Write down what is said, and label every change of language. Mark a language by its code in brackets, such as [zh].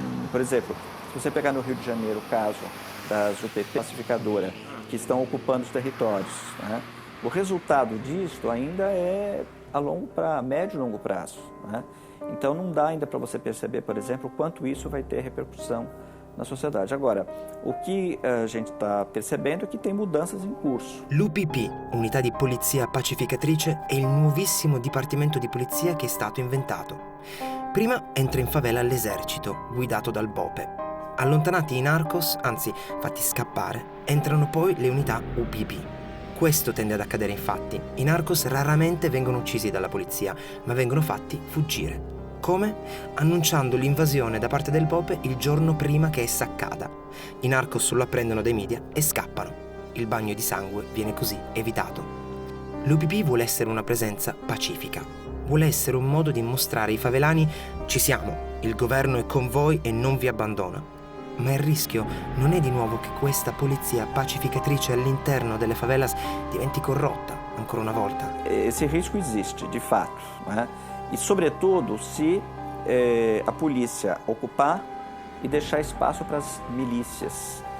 [pt] Por exemplo, se você pegar no Rio de Janeiro o caso das UPP pacificadora, que estão ocupando os territórios, né? O resultado disso ainda é a médio e longo prazo, né? Então não dá ainda para você perceber, por exemplo, quanto isso vai ter repercussão na sociedade. Agora, o que a gente está percebendo é che tem mudanças in curso. [it] L'UPP, Unità di Polizia Pacificatrice, è il nuovissimo dipartimento di polizia che è stato inventato. Prima entra in favela l'esercito, guidato dal BOPE. Allontanati i narcos, anzi fatti scappare, entrano poi le unità UPP. Questo tende ad accadere infatti. I narcos raramente vengono uccisi dalla polizia, ma vengono fatti fuggire. Come? Annunciando l'invasione da parte del BOPE il giorno prima che essa accada. I narcos lo apprendono dai media e scappano. Il bagno di sangue viene così evitato. L'UPP vuole essere una presenza pacifica. Vuole essere un modo di mostrare ai favelani: ci siamo, il governo è con voi e non vi abbandona. Ma il rischio non è di nuovo che questa polizia pacificatrice all'interno delle favelas diventi corrotta, ancora una volta? [pt] Esse risco existe, de fato, né? E, sobretudo, se a polícia ocupar e deixar espaço para as milícias.